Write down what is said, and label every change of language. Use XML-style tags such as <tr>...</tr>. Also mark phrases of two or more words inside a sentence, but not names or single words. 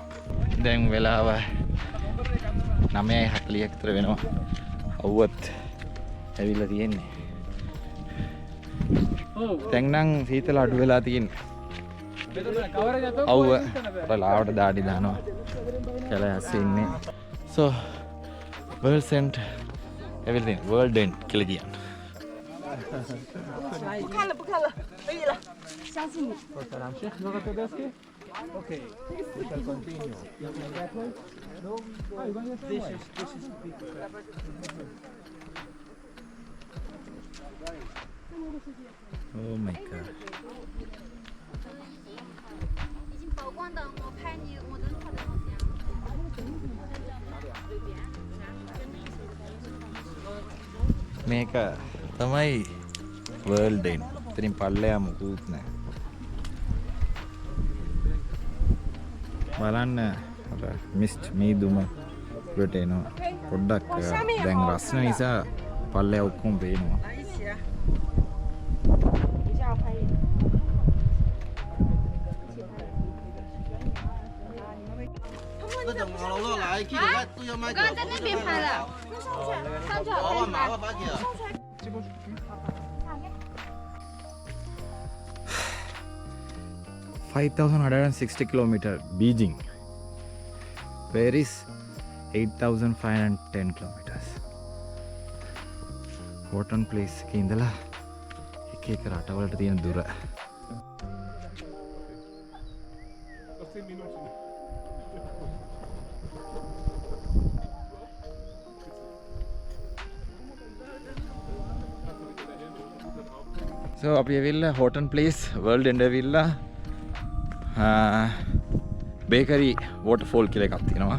<si>දැන් වෙලාව 9:40ක් විතර වෙනවා. අවුවත් ඇවිල්ලා තියෙන්නේ. දැන් නම් සීතල අඩු වෙලා තියෙන්නේ. අවුව රලාවට දාඩි දානවා. කියලා ඇස්සේ ඉන්නේ.</si> <en>So world end everything world end කියලා කියන්නේ.</en> <zh>不看了，不看了，可以了，相信你。</zh> <en>Okay, we shall continue. No, this is big. Oh my god.</en> <zh>已经曝光的，我拍你，我能拍得到这样。</zh> <si>මේක තමයි</si> <en>world end.</en> <si>ඉතින් පල්ලෙයා මොකුත් නැහැ. බලන්න අර මිස්ට් මීදුම උඩට එනවා. පොඩ්ඩක් දැන් රස්න නිසා පල්ලෙයා ඔක්කොම පේනවා.</si> <zh>等一下我拍一个。他们那等好了来，记得都要买刚刚在那边拍的。上去好看吗？把给。</zh> <en>5,160 kilometer Beijing. Paris 8,510 kilometers.</en> <si>Horton Place එකේ ඉඳලා එක එක රටවලට තියෙන දුර. So අපි ඇවිල්ලා Horton Place World End ඇවිල්ලා බේකරි වෝටර්ෆෝල් කියලා එකක් තියෙනවා.</si>